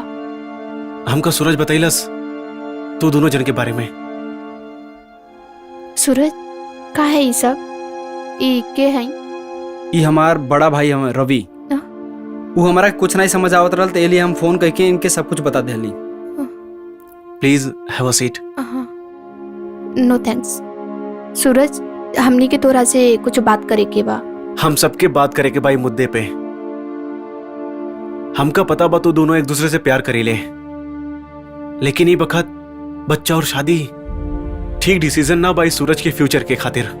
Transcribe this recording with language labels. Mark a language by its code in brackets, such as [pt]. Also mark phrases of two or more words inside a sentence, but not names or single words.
[bho] हमका सूरज बतैलस तू दोनों जन के बारे में। सूरज का है ये सब? ई के हैं? ये हमार बड़ा भाई हमें रवि। वो हमारा कुछ नहीं समझ आवत रहल तो लिए हम फोन करके इनके सब कुछ बता देली। [en] please have a seat. no thanks. [bho] सूरज हमनी के तोरा से कुछ बात करे के बा। हम सबके बात करे के भाई मुद्दे पे। हमका पता बा तू दोनों एक दूसरे से प्यार करीले, लेकिन ये बखत बच्चा और शादी ठीक डिसीजन ना बाई सूरज के फ्यूचर के खातिर।